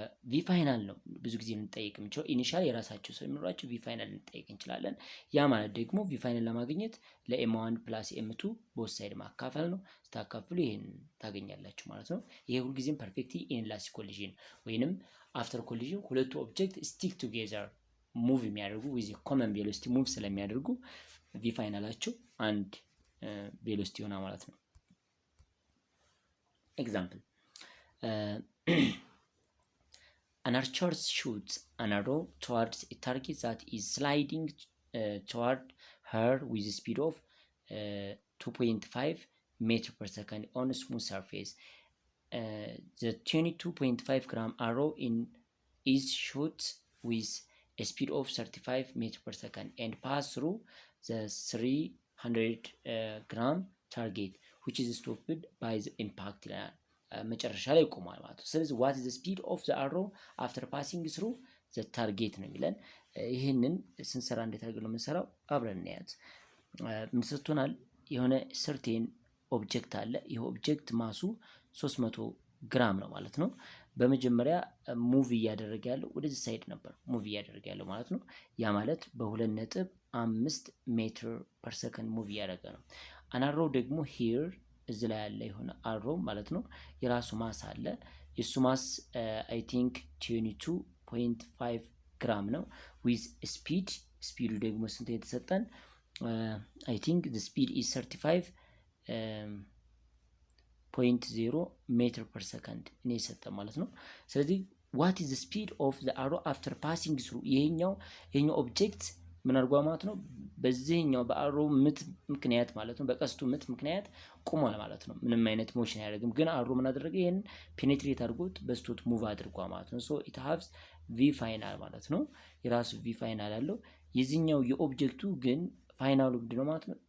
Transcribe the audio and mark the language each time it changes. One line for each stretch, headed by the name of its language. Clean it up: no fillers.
Amharic: ቪ ፋይናል ነው ብዙ ጊዜ ልንጠይቅ የምንችለው። ኢኒሻል የራሳቸው ስለሚኖራቸው ቪ ፋይናል ልንጠይቅ እንችላለን። ያ ማለት ደግሞ ቪ ፋይናል ለማግኘት ለኤም1 ፕላስ ኤም2 ቦት ሳይድ ማካፈል ነው። ስታካፍሉ ይሄን ታገኛላችሁ ማለት ነው። ይሄ ሁልጊዜም ፐርፌክትሊ ኢንላስቲክ ኮሊዥን ወይንም አፍተር ኮሊዥን ሁለቱ ኦብጀክት ስቲክ ቱጌዘር ሙቭ የሚያደርጉ ዊዝ ኮመን ቬሎሲቲ ሙቭ ስለሚያደርጉ ቪ ፋይናላቸው አንድ ቬሎሲቲ ይሆናል ማለት ነው።
English: Example, an archer shoots an arrow towards a target that is sliding toward her with a speed of 2.5 meter per second on a smooth surface. The 22.5 gram arrow is shot with a speed of 35 meter per second and pass through the 300 gram target which is stopped by the impact
Amharic: ይላል። መጨረሻ ላይ ይቆማል ማለት ነው። ስለዚህ
English: what is the speed of the arrow after passing through the target
Amharic: ነው የሚለን። ይህንን ስንሰራ እንዴት አድርገን ነው የምንሰራው? አብረን እናያት። ምን ሰጥቶናል? የሆነ ሰርቴን ኦብጀክት አለ። ይህ ኦብጀክት ማሱ 300 ግራም ነው ማለት ነው። በመጀመሪያ ሙቭ እያደረገ ያለው ወደዚህ ሳይድ ነበር ሙቭ እያደረገ ያለው ማለት ነው። ያ ማለት በ2.5 ሜትር ፐር ሰከንድ ሙቭ እያደረገ ነው። አናሮ ደግሞ ሂር እዚህ ላይ ያለ የሆነ አሮ ማለት ነው። የራሱ ማስ አለ። የሱ ማስ አይ ቲንክ 22.5 ግራም ነው። ዊዝ ስፒዱ ደግሞ ስንት የተሰጠን?
English: አይ ቲንክ the speed is 35.0 ሜትር ፐር ሰከንድ
Amharic: እኔ የሰጠ ማለት ነው። ስለዚህ
English: what is the speed of the arrow after passing through?
Amharic: ይሄኛው ኦብጀክት ምን አድርጓል ማለት ነው? በዚህኛው በአሮ ምት ምክንያት ማለት ነው፣ በቀስቱ ምት ምክንያት ቁሟል ማለት ነው። ምንም አይነት ሞሽን አያደርግም። ግን አሮ ምን አደረገ? ይሄን ፔኔትሬት አድርጎት በስቶት ሙቭ አድርጓል ማለት ነው። ሶ
English: it has v
Amharic: ፋይናል ማለት ነው። የራሱ v ፋይናል አለው። የዚህኛው የኦብጀክቱ ግን ፋይናሉ ምንድነው ማለት ነው?